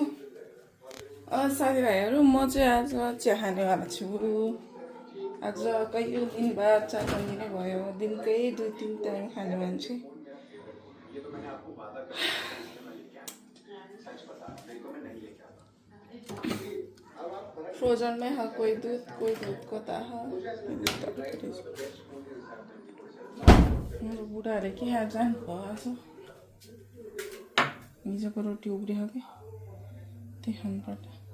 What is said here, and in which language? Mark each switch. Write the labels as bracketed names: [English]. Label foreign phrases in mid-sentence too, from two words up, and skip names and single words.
[Nepali] साथीभाइहरू, म चाहिँ आज चिया खानेवाला छु। आज कहिले दिन बाद 4-5 दिनै भयो। दिनकै 2-3 टाइम खाने मान्छे। [Hindi] फ्रोजन में है कोई दूध को ताहा। [Nepali] मेरो बुढाहरूले के खाएर जानु भएको छ। हिजोको रोटी उब्रियो कि त्यही खानुपर्छ।